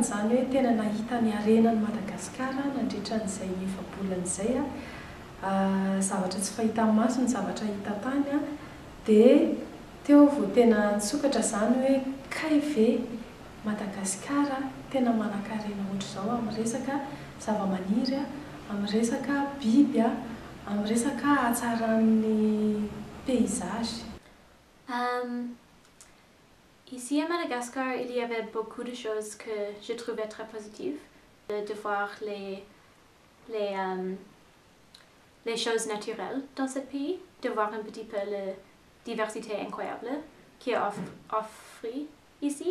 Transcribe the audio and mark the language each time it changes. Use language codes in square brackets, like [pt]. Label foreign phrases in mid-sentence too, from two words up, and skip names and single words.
[mg] izany hoe tena nahita ny harenan'i Madagasikara nandritran'izay efa-bolana izay zavatra tsy fahita amin'ny maso ny zavatra hita tany dia teo vao tena nisokatra izany hoe kay ve Madagasikara tena manan-karena ohatr'izao amin'ny resaka zava-maniry, amin'ny resaka biby, amin'ny resaka hatsaran'ny paysage. [fr] Ici à Madagascar, il y avait beaucoup de choses que je trouvais très positives. De voir les choses naturelles dans ce pays, de voir un petit peu la diversité incroyable qui est offerte ici.